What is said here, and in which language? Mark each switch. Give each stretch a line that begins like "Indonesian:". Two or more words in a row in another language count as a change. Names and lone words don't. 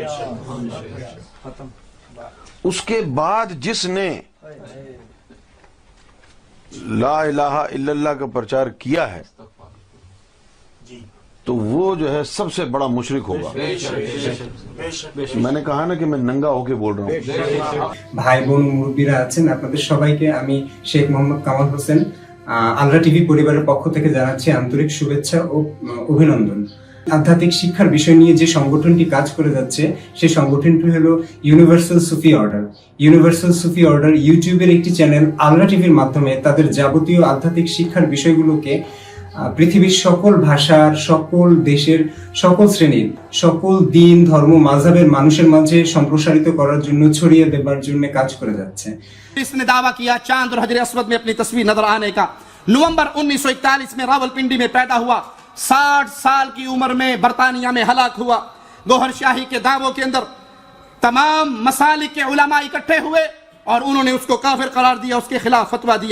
Urdu: اس کے بعد جس نے
Arabic: لا الہ الا اللہ
Urdu: کا پرچار کیا ہے تو وہ جو ہے سب سے بڑا مشرک ہوگا. میں نے کہا نا کہ میں ننگا ہو کے بول رہا ہوں.
Bangla: ভাই বোন মুরব্বীরা আছেন, আপনাদের সবাইকে আমি শেখ মোহাম্মদ কামাল হোসেন আলরা টিভি পরিবারের পক্ষ থেকে জানাচ্ছি আন্তরিক শুভেচ্ছা ও অভিনন্দন. আধ্যাত্মিক শিক্ষার বিষয় নিয়ে যে সংগঠনটি কাজ করে যাচ্ছে সেই সংগঠনটি হলো ইউনিভার্সাল সুফি অর্ডার. ইউনিভার্সাল সুফি অর্ডার ইউটিউবের একটি চ্যানেল আলরা টিভির মাধ্যমে তাদের যাবতীয় আধ্যাত্মিক শিক্ষার বিষয়গুলোকে পৃথিবীর সকল ভাষার, সকল দেশের, সকল শ্রেণীর, সকল দিন ধর্ম মাযহাবের মানুষের মাঝে সম্প্রসারিত করার জন্য, ছড়িয়ে দেবার জন্য কাজ করে যাচ্ছে.
Urdu: اس نے دعویٰ کیا چاند اور حجر اسود میں اپنی تصویر نظر آنے کا. نومبر 1941 میں راولپنڈی میں پیدا ہوا، 60 سال کی عمر میں برطانیہ میں ہلاک ہوا. گوہر شاہی کے دعووں کے اندر تمام مسالک کے علماء اکٹھے ہوئے اور انہوں نے اس کو کافر قرار دیا، اس کے خلاف فتویٰ دیا.